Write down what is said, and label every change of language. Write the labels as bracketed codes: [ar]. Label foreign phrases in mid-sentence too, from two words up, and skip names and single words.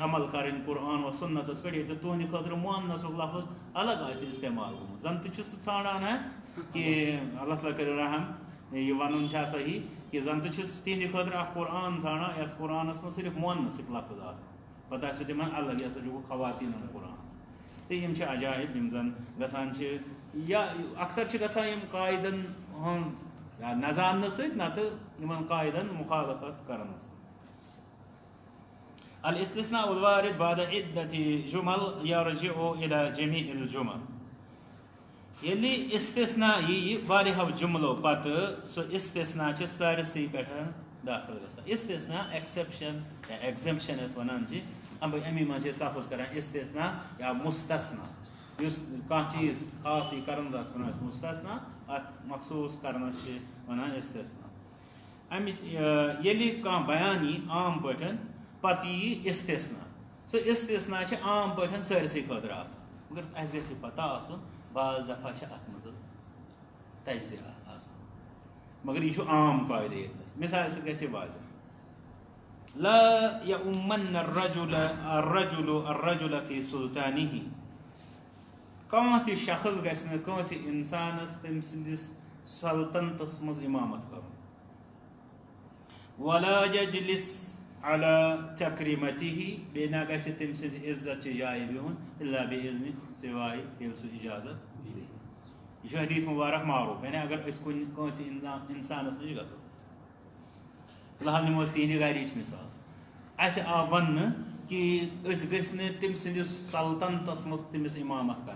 [ks] عمل کَرٕنۍ قرآن و سُنتس پٮ۪ٹھ ییٚتہِ تُہنٛدِ خٲطرٕ مُوَنَّسُک لفظ الگ آسہِ استعمال گوٚمُت زن تہِ چھُ سُہ ژھانڈان کہ اللہ تعالیٰ کٔرِو رحم یہ وَنُن چھا صحیح کہ زن تہِ چھُ تِہنٛدِ خٲطرٕ اکھ قرآن ژھانڈان یتھ قرآنس منٛز صرف مُوَنَّسٕکۍ لفظ آسان پتہٕ آسہِ تِمن الگ یہِ ہسا چھُ خواتیٖنن قرآن تہٕ یِم چھِ عجایب یِم زن گژھان چھِ یا اکثر چھِ گژھان یِم قاعدن ہُنٛد نہ زاننہٕ سۭتۍ نتہٕ یِمن قاعدن مُخالفت کرنہٕ سۭتۍ [ar] الاستثناء الوارد بعد عدة جمل يرجع إلى جميع الجمل [ks] ییٚلہِ استثنا یی واریاہو جملو پتہٕ سُہ استثنا چھِ سٲرسٕے پٮ۪ٹھ داخل گژھان استثنا ایکسیپشن یا ایگزمپشن یَتھ وَنان چھِ امی منٛز چھِ أسۍ لفظ کران استثنا یا مستثنا یُس کانٛہہ چیٖز خاص یی کرنہٕ تَتھ وَنان أسۍ مستثنا اتھ مخصوٗص کرنس چھِ وَنان استثنا امِچ ییٚلہِ کانٛہہ بیان یی عام پٲٹھۍ پتہٕ یی استثنا سُہ استثنا چھِ عام پٲٹھۍ سٲرسٕے خٲطرٕ آسان مگر اَسہِ گژھِ یہِ پتہ آسُن بعض دفعہ چھِ اتھ منٛز تجزیہ آسان مگر یہِ چھُ عام قاعدٕ ییٚتنس مثال سۭتۍ گژھِ یہِ واضح [ar] لا يؤمن الرجل في سلطانه [ks] کانٛہہ تہِ شخص گژھِ نہٕ کٲنٛسہِ انسانس تٔمۍ سٕنٛدِس سلطنتس منٛز امامت کرُن ولا [ar] يجلس على تكريمته [ks] بیٚیہِ نہ گژھِ تٔمۍ سٕنٛزِ عزت چہِ جایہِ بِہُن [ar] الا بِإذنہِ [ks] سِوایہِ ییٚلہِ سُہ اِجازت دی یہِ چھُ حدیث مُبارک معروٗف یعنی اگر أسۍ کٲنٛسہِ انسانس نِش گژھو فِلحال نِمو أسۍ تِہنٛدِ گرِچ مثال اَسہِ آو وننہٕ کہ أسۍ گٔژھۍ نہٕ تٔمۍ سٕنٛدِس سلطنتس منٛز تٔمِس امامت کرٕنۍ